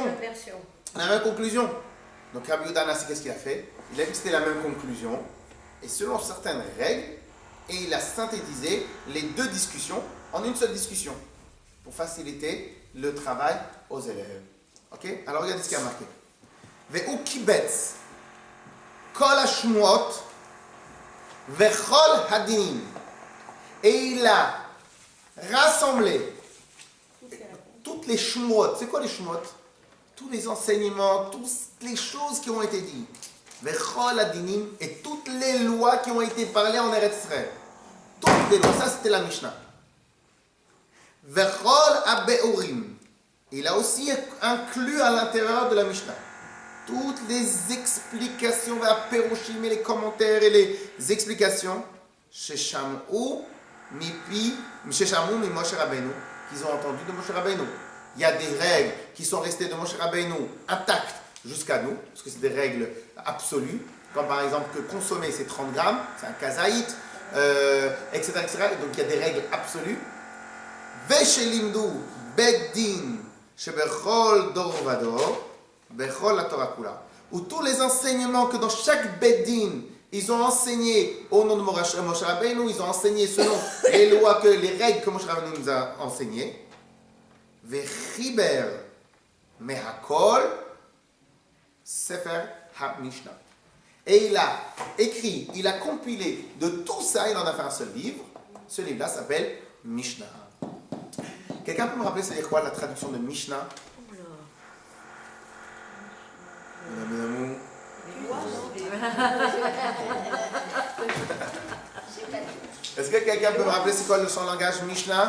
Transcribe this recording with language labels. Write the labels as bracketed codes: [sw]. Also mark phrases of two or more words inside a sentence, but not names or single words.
[fr] La même conclusion. Donc Rabbi Yehuda Hanassi, qu'est-ce qu'il a fait? Il a vu que c'était la même conclusion, et selon certaines règles, et il a synthétisé les deux discussions en une seule discussion, pour faciliter le travail aux élèves. Ok? Alors regardez ce qu'il y a marqué. [he] והוא קיבץ כל השמועות וכל הדין. [fr] Et il a rassemblé toutes les shmuot. C'est quoi les shmuot? Tous les enseignements, toutes les choses qui ont été dites. [he] וכל הדינים, [fr] et toutes les lois qui ont été parlées en Eretz Israël. Toutes les lois, ça c'était la Mishnah. [he] וכל הביאורים. [fr] Il a aussi inclus à l'intérieur de la Mishnah toutes les explications, והפירושים et les commentaires et les explications, [he] ששמעו ממשה רבנו, [fr] qu'ils ont entendu de Moshe Rabbeinu. Il y a des règles qui sont restées de Moshe Rabbeinu intactes jusqu'à nous, parce que c'est des règles absolues, comme par exemple que consommer c'est 30 grammes, c'est un kazaït, etc., etc. Donc il y a des règles absolues. [he] ושלימדו בית דין שבכל דור ודור, בכל התורה כולה. [fr] Où tous les enseignements que dans chaque beit din, ils ont enseigné au nom de Moshe Rabbeinu, ils ont enseigné selon les lois, les règles que Moshe Rabbeinu nous a enseignées. [he] וחיבר מהכל ספר המשנה. [fr] Et il a écrit, il a compilé de tout ça, il en a fait un seul livre. Ce livre-là s'appelle Mishnah. Quelqu'un peut me rappeler c'est quoi la traduction de Mishnah? Est-ce que quelqu'un peut me rappeler c'est quoi son langage Mishnah?